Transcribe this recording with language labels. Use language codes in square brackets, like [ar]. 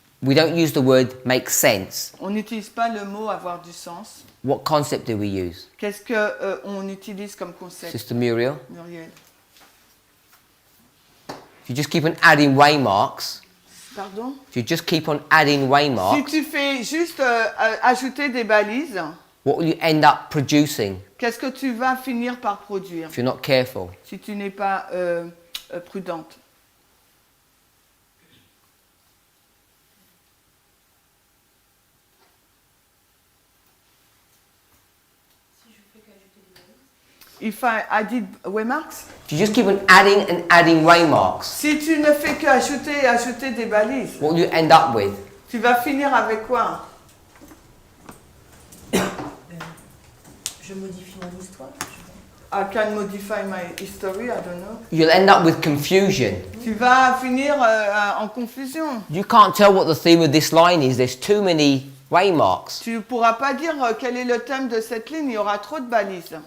[en] We don't use the word make sense. [fr] On n'utilise pas le mot avoir du sens. [en] What concept do we use? [fr] Qu'est-ce que on utilise comme concept, [en] Sister Muriel? [fr] Muriel? [en] If you just keep on adding waymarks, [fr] Pardon? [en] if you just keep on adding [fr] Si [en] waymarks, [fr] tu fais juste ajouter des balises, [en] what will you end up producing [fr] qu'est-ce que tu vas finir par produire [en] if you're not careful? [fr] si tu n'es pas prudente? [en] If I added waymarks, if you just keep on adding waymarks, [fr] si tu ne fais que ajouter et ajouter des balises, [en] what do you end up with? [fr] tu vas finir avec quoi? Je modifie mon histoire. [en] I can modify my history, I don't know. You'll end up with confusion. [fr] Tu vas finir en confusion. [en] You can't tell what the theme of this line is. There's too many waymarks. [fr] Tu ne pourras pas dire quel est le thème de cette ligne, il y aura trop de balises.